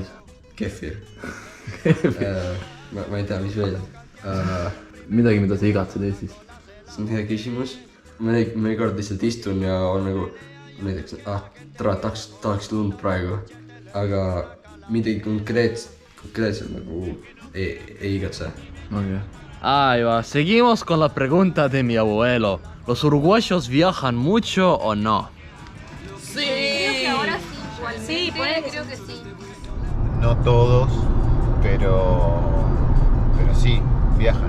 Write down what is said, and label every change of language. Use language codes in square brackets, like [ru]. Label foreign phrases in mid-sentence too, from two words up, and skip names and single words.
[et] Kefir. Ma ei tea, mis veel. Midagi, mida sa igatsed Eestis? See on hea küsimus. Ma kord lihtsalt istun ja on nagu näiteks, tahaks lund praegu, aga midagi konkreetselt nagu ei igatse. Okay. [es] Ahí va, seguimos con la pregunta de mi abuelo. ¿Los uruguayos viajan mucho o no? Sí. Creo que ahora sí. Sí, creo que sí. No todos, pero sí, viajan.